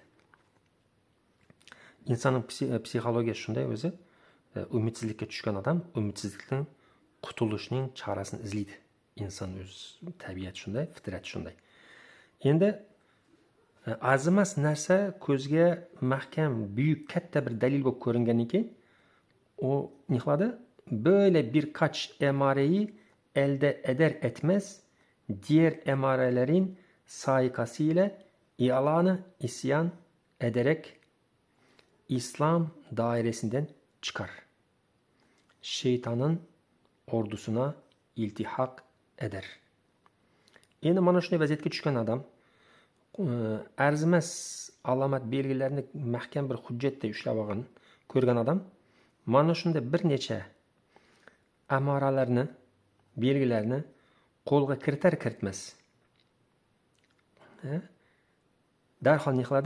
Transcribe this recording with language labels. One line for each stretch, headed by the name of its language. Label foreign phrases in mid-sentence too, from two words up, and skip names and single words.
Uzbek: Insonning psixologiyasi shunday o'zi, umidsizlikka tushgan odam umidsizlikdan qutulishning chorasini izlaydi. Inson o'z tabiati shunday, fitrati shunday. Endi arzimas narsa ko'zga mahkam, buyuk, katta bir dalil bo'lib ko'ringandan keyin o ne qiladi?
Turkish: Böyle birkaç emareyi elde eder etmez diğer emarelerin saikasıyla ilanı isyan ederek İslam dairesinden çıkar. Şeytanın ordusuna iltihak eder.
Uzbek: Endi mana shunday vaziyatga tushgan odam arzimas alomat belgilarini mahkam bir hujjatday ushlab olgan, ko'rgan odam mana shunda bir necha amoralarni, belgilarni qo'lga kiritar kiritmas darhol ne qiladi?